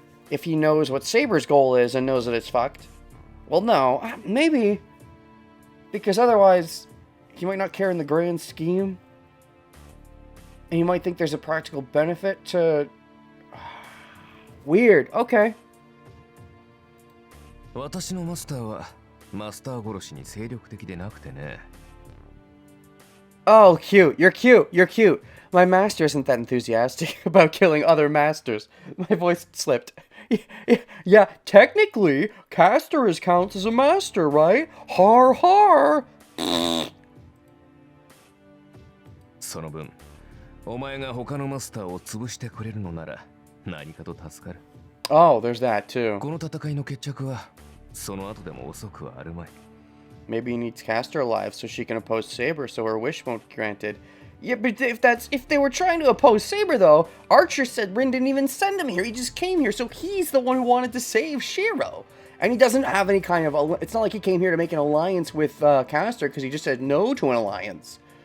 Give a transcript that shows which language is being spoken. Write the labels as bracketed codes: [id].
[en] If he knows what Saber's goal is and knows that it's fucked. Well, no. Maybe. Because otherwise, he might not care in the grand scheme. And he might think there's a practical benefit to... Weird. Okay. [ja] 私のマスターはマスター殺しに精力的でなくてね。 [en] Oh, cute. You're cute. You're cute. My master isn't that enthusiastic about killing other masters. My voice slipped. Yeah, technically, Castor counts as a master, right? Har har! [ja] その分、お前が他のマスターを潰してくれるのなら何かと助かる。 [en] Oh, there's that too. [ja] この戦いの決着はその後でも遅くはあるまい。 [en] Maybe he needs Castor alive so she can oppose Saber so her wish won't be granted. Yeah, but if they were trying to oppose Saber though, Archer said Rin didn't even send him here. He just came here, so he's the one who wanted to save Shiro. And he doesn't have any kind of... It's not like he came here to make an alliance with Castor, because he just said no to an alliance.